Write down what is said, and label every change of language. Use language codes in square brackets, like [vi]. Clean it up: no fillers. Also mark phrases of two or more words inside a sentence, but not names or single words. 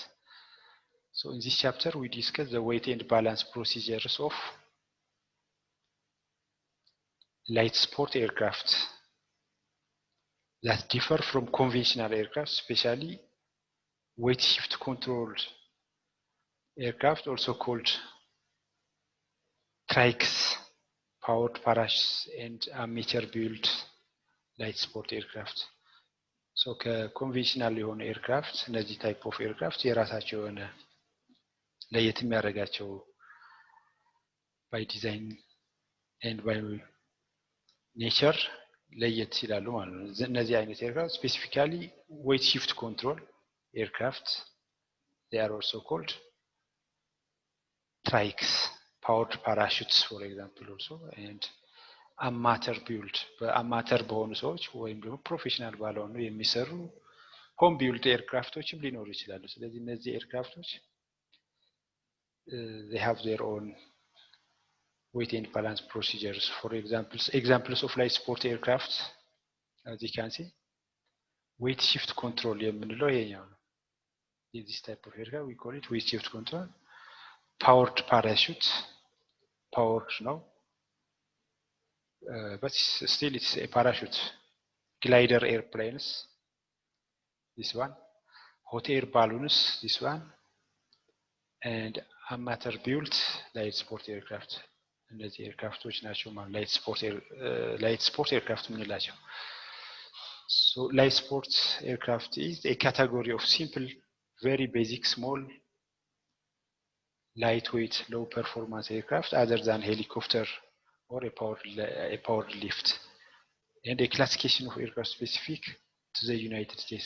[en] So in this chapter we discuss the weight and balance procedures of light sport aircraft that differ from conventional aircraft, especially weight shift controlled aircraft, also called Trikes, powered parachutes, and amateur built light sport aircraft. So conventional aircraft, እነዚህ type of aircraft [am] የራሳቸው የሆነ ለየት የሚያደርጋቸው [en] by design and by nature [am] ለየት ይላሉ ማለት ነው። እነዚህ አይነት [en] aircraft specifically weight shift control aircraft, they are also called Trikes, powered parachutes for example also, and amateur build [am] በአማተር በሆኑ ሰዎች ወይም ደግሞ ፕሮፌሽናል ባልሆኑ የሚሰሩ [en] home build aircrafts [am] ሊኖሩ ይችላሉ። ስለዚህ እነዚህ ኤርክራፍቶች [en] they have their own weight and balance procedures. For examples of light sport aircraft, as you can see, weight shift control [am] የምንለው ይሄኛው ነው። [en] This type of aircraft we call it weight shift control. Powered parachute, powered no, but still it's a parachute. Glider airplanes, this one. Hot air balloons, this one. And amateur built light sport aircraft. [am] እነዚህ ኤርክራፍቶች ናቸው ማለት [en] light sport aircraft የምንላቸው። So light sport aircraft is a category of simple, very basic, small, lightweight, low performance aircraft other than helicopter or a powered lift, and a classification of aircraft specific to the United States.